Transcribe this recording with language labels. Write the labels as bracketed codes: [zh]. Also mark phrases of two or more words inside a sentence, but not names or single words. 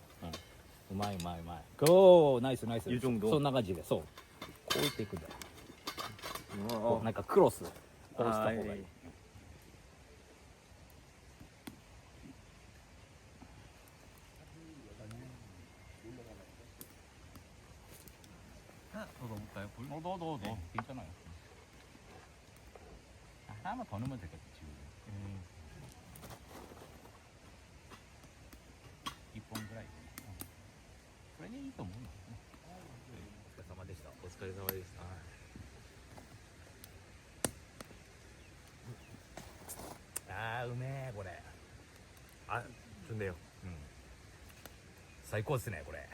[ja] うまいうまいうまい。ゴー、ナイスナイス。 [ko] 이 정도? [ja] そんな感じで、そう。こういっていくんだよ。こ [ko] 어, [ja] うなんかクロス。こうした方がいい。 [ko] 더 넣어볼까요? 물? 넣어. 네. 괜찮아요. 하나만 더 넣으면 되겠지. 음. [ja] 1 本ぐらいで、これでいいと思うの。お疲れ様でした。お疲れ様でした。あーうめえこれ。あ、좋네요。最高ですねこれ。